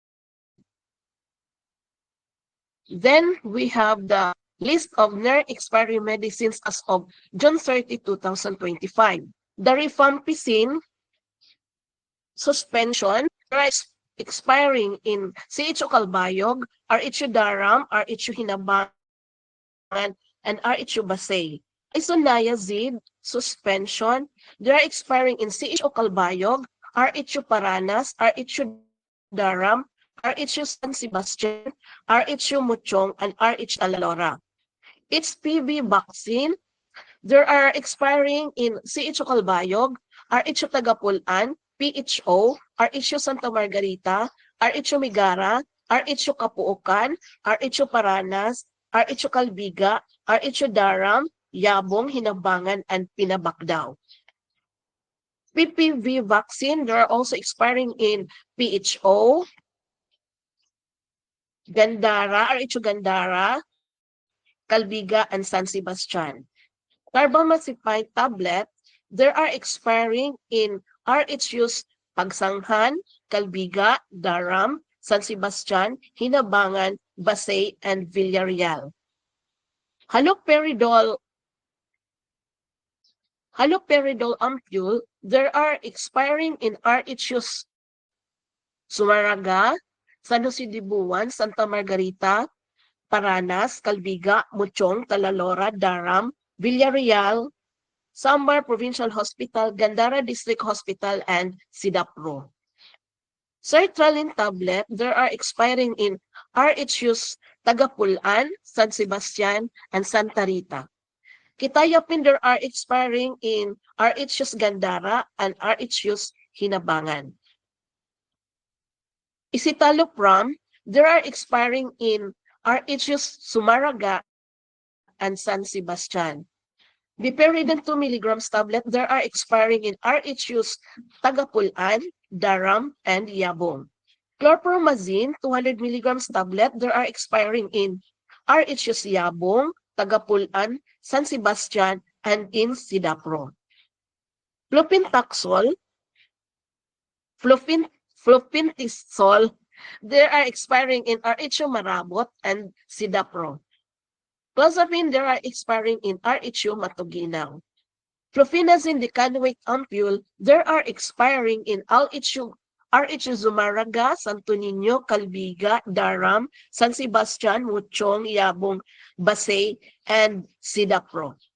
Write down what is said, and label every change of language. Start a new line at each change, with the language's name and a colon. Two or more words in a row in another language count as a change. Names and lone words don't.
English: Then we have the list of near expiry medicines as of June 30, 2025. The rifampicin suspension expiring in CHO Calbayog, RHU Daram, RHU Hinabangan, and RHU Basay. Isoniazid suspension, they are expiring in CHO Calbayog, RHU Paranas, RHU Daram, RHU San Sebastian, RHU Muchong, and RH Talalora. HPV vaccine, there are expiring in CHO Calbayog, RHU Tagapulan, PHO, RHU Santa Margarita, RHU Migara, RHU Kapuukan, RHU Paranas, RHU Calbiga, RHU Daram, Yabong, Hinabangan, and Pinabacdao. PPV vaccine, they are also expiring in PHO, Gandara, RHU Gandara, Calbiga, and San Sebastian. Carbamazepine tablet, there are expiring in RHU's Pagsanghan, Calbiga, Daram, San Sebastian, Hinabangan, Basay, and Villarreal. Haloperidol ampule, there are expiring in RHU's Sumaraga, San Jose de Buwan, Santa Margarita, Paranas, Calbiga, Muchong, Talalora, Daram, Villarreal, Samar Provincial Hospital, Gandara District Hospital, and Sidapro. Sertraline tablet, there are expiring in RHU's Tagapulan, San Sebastian, and Santa Rita. Kitayapin, there are expiring in RHU's Gandara and RHU's Hinabangan. Escitalopram, there are expiring in RHU's Sumaraga and San Sebastian. Biperidan 2 milligrams tablet, there are expiring in RHU's Tagapulan, Daram, and Yabong. Chlorpromazine 200 milligrams tablet, there are expiring in RHU's Yabong, Tagapulan, San Sebastian, and in Sidapro. Flupintaxol, flupintisol, they are expiring in RHU Marabot and Sidapro. Clozapine, they are expiring in RHU Matuguinaw. Fluphenazine decanoate ampule, there are expiring in RHU Zumaraga, Santo Niño, Calbiga, Daram, San Sebastian, Muchong, Yabong, Basay, and Sidapro.